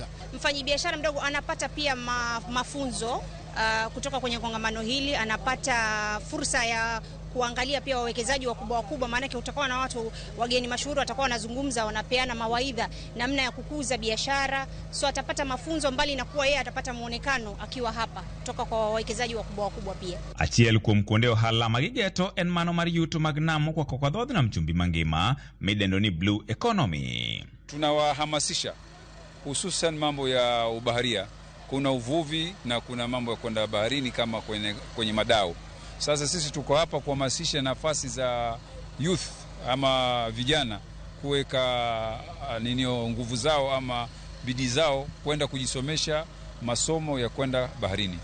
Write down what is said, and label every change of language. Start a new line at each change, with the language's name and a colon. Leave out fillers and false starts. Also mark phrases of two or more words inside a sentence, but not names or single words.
Swahili: Mfanyabiashara mdogo anapata pia mafunzo kutoka kwenye kongamano hili, anapata fursa ya kuangalia pia wawekezaji wakubwa, maana utakuwa na watu wageni mashuhuri watakuwa wanazungumza, wanapeana mawaidha namna ya kukuza biashara. So atapata mafunzo, mbali na kuwa yeye atapata muonekano akiwa hapa kutoka kwa wawekezaji wakubwa pia.
Luo (Kenya and Tanzania): Achiel kuom kuonde ohala magigeto en mano mar yuto mag nam kwa kadhood nam chumbi mangima midendo ni
English: blue economy.
Swahili: Tunawahamasisha hususan mambo ya ubaharia. Kuna uvuvi na kuna mambo ya kwenda baharini kama kwenye madao. Sasa sisi tuko hapa kuhamasisha nafasi za youth ama vijana kuweka nguvu zao ama bidii zao kwenda kujisomesha masomo ya kwenda baharini.